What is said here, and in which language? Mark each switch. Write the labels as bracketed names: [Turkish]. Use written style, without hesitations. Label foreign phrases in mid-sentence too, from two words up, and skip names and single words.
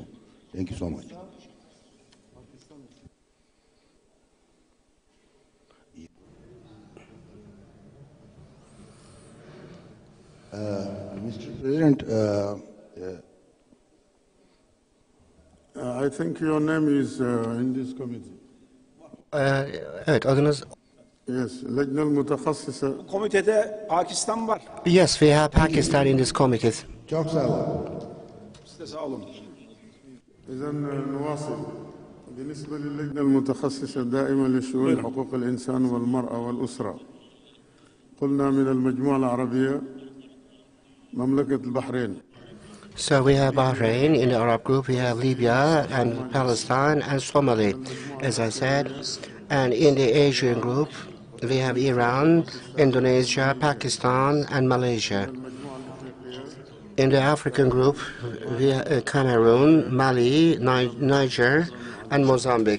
[English] Thank you so much. Mr. President, I think your name is in this committee. Yes, [Arabic] اللجنة المتخصصة. [Turkish] Komitede Pakistan var. [English] Yes, we have Pakistan in this committee. [Turkish] Çok sağ olun. Siz de sağ olun. [Arabic] إذا نواصل. بالنسبة للجنة المتخصصة دائما لشؤون حقوق الإنسان والمرأة والأسرة. قلنا من المجموعة العربية مملكة البحرين. [English] So we have Bahrain. In the Arab group, we have Libya and Palestine and Somalia, as I said. And in the Asian group, we have Iran, Indonesia, Pakistan, and Malaysia. In the African group, we have Cameroon, Mali, Niger, and Mozambique.